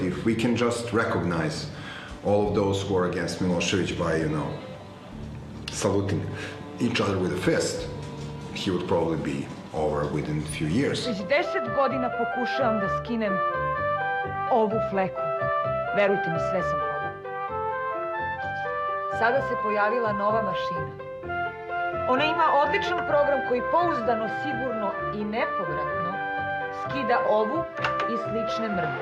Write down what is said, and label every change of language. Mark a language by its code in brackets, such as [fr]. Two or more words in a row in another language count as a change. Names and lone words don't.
[en] If we can just recognize all of those who are against Milosevic by, saluting each other with a fist, he would probably be over within a few years. [sr] Već 10 godina pokušavam da skinem ovu fleku. Verujte mi, sve sam probala. Sada se pojavila nova mašina. Ona ima odličan program koji pouzdano, sigurno i nepovratno skida ovu i slične mrlje.